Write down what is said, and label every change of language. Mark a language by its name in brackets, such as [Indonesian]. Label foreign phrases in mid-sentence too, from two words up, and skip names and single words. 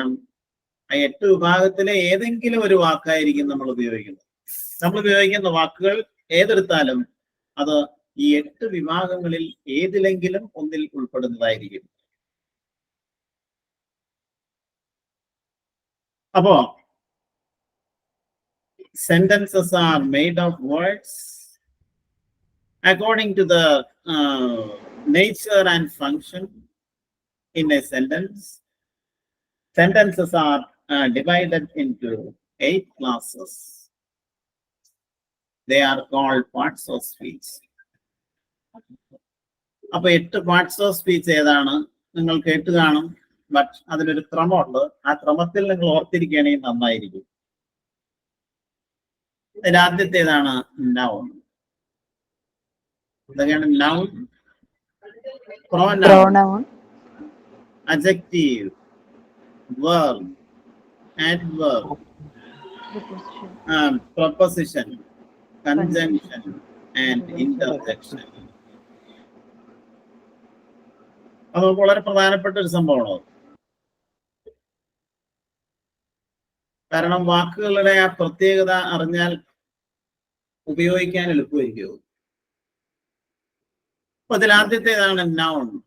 [Malayalam] ആ 8 വിഭാഗത്തിലെ ഏതെങ്കിലും ഒരു വാക്കായിരിക്കും നമ്മൾ ഉപയോഗിക്കുന്നത്. നമ്മൾ ഉപയോഗിക്കുന്ന വാക്കുകൾ ഏതെടുത്താലും അത് ഈ 8 വിഭാഗങ്ങളിൽ ഏതിലെങ്കിലും ഒന്നിൽ ഉൾപ്പെടുന്നതായിരിക്കും. [English] അപ്പോ sentences are made of words according to the nature and function in a sentence. Sentences are divided into 8 classes. They are called parts of speech. [Malayalam] അപ്പൊ 8 [English] parts of speech [Malayalam] ഏതാണ് നിങ്ങൾ കേട്ട് കാണും. ബട്ട് അതിനൊരു ക്രമമുണ്ട്. ആ ക്രമത്തിൽ നിങ്ങൾ ഓർത്തിരിക്കുകയാണെങ്കിൽ നന്നായിരിക്കും. ആദ്യത്തേതാണ് നൗൺ. എന്തൊക്കെയാണ് നൗൺ? [English] Pronoun. Adjective, verb, adverb, preposition, conjunction and interjection. [Malayalam] അത് വളരെ പ്രധാനപ്പെട്ട ഒരു സംഭവമാണ്. കാരണം വാക്കുകളുടെ ആ പ്രത്യേകത അറിഞ്ഞാൽ ഉപയോഗിക്കാൻ എളുപ്പമായിരിക്കും. അപ്പൊ അതിൽ ആദ്യത്തേതാണ് നൗൺ.